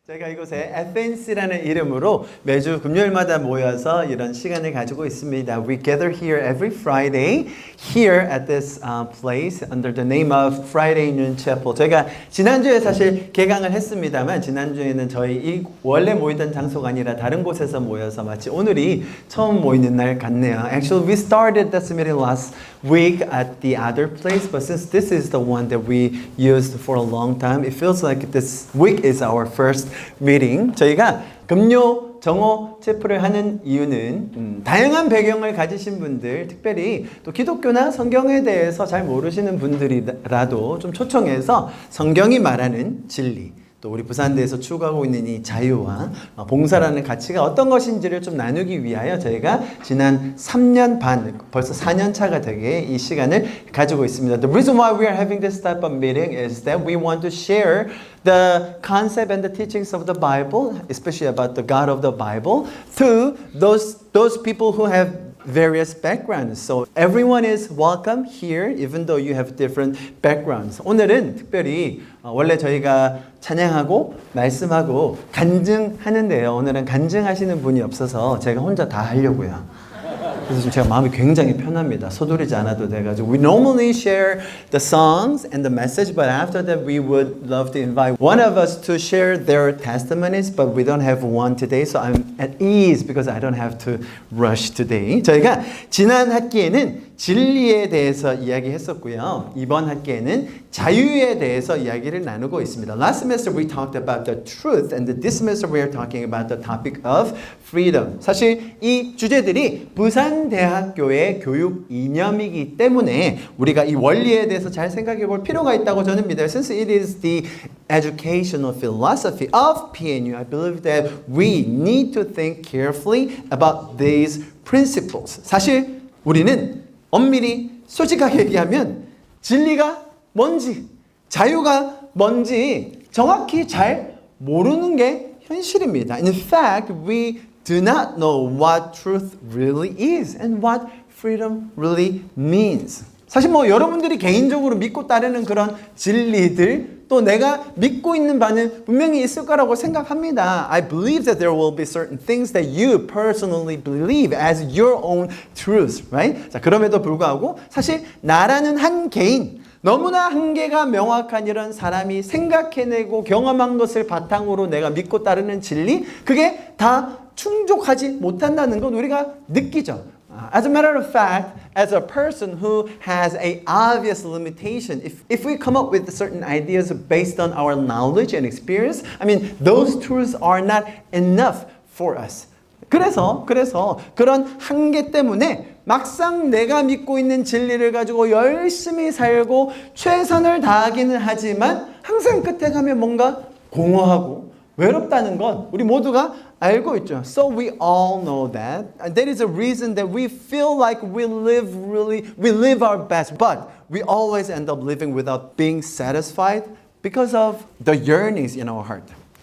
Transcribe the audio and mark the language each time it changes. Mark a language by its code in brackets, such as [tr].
[ko] 제가 이곳에 FNC라는 이름으로 매주 금요일마다 모여서 이런 시간을 가지고 있습니다. [en] We gather here every Friday here at this place under the name of Friday Noon Chapel. [ko] 제가 지난주에 사실 개강을 했습니다만 지난주에는 저희 이 원래 모이던 장소가 아니라 다른 곳에서 모여서 마치 오늘이 처음 모이는 날 같네요. [en] Actually, we started this meeting last week at the other place, but since this is the one that we used for a long time, it feels like this week is our first meeting. [ko] 저희가 금요 정오 체프를 하는 이유는 다양한 배경을 가지신 분들, 특별히 또 기독교나 성경에 대해서 잘 모르시는 분들이라도 좀 초청해서 성경이 말하는 진리, 또 우리 부산대에서 추구하고 있는 이 자유와 봉사라는 가치가 어떤 것인지를 좀 나누기 위하여 저희가 지난 3년 반, 벌써 4년 차가 되게 이 시간을 가지고 있습니다. [en] The reason why we are having this type of meeting is that we want to share the concept and the teachings of the Bible, especially about the God of the Bible, to those people who have various backgrounds. So everyone is welcome here, even though you have different backgrounds. [ko] 오늘은 특별히 원래 저희가 찬양하고 말씀하고 간증하는데요. 오늘은 간증하시는 분이 없어서 제가 혼자 다 하려고요. 그래서 지금 제가 마음이 굉장히 편합니다. 서두르지 않아도 돼가지고. [en] We normally share the songs and the message, but after that we would love to invite one of us to share their testimonies, but we don't have one today, so I'm at ease because I don't have to rush today. [ko] 저희가 지난 학기에는 진리에 대해서 이야기했었고요. 이번 학기에는 자유에 대해서 이야기를 나누고 있습니다. [en] Last semester we talked about the truth, and this semester we are talking about the topic of freedom. [ko] 사실 이 주제들이 부산대학교의 교육 이념이기 때문에 우리가 이 원리에 대해서 잘 생각해 볼 필요가 있다고 저는 믿어요. [en] Since it is the educational philosophy of PNU, I believe that we need to think carefully about these principles. [ko] 사실 우리는 엄밀히 솔직하게 얘기하면 진리가 뭔지, 자유가 뭔지 정확히 잘 모르는 게 현실입니다. [en] In fact, we do not know what truth really is and what freedom really means. [ko] 사실 뭐 여러분들이 개인적으로 믿고 따르는 그런 진리들, 또 내가 믿고 있는 바는 분명히 있을 거라고 생각합니다. [en] I believe that there will be certain things that you personally believe as your own truths, right? [ko] 자, 그럼에도 불구하고 사실 나라는 한 개인, 너무나 한계가 명확한 이런 사람이 생각해내고 경험한 것을 바탕으로 내가 믿고 따르는 진리, 그게 다 충족하지 못한다는 건 우리가 느끼죠. [en] As a matter of fact, as a person who has an obvious limitation, if we come up with certain ideas based on our knowledge and experience, I mean, those truths are not enough for us. [ko] 그래서 그런 한계 때문에 막상 내가 믿고 있는 진리를 가지고 열심히 살고 최선을 다하기는 하지만 항상 끝에 가면 뭔가 공허하고 외롭다는 건 우리 모두가 알고 있죠. [en] So we all know that. And that is a reason that we feel like we live our best, but we always end up living without being satisfied because of the yearnings in our heart.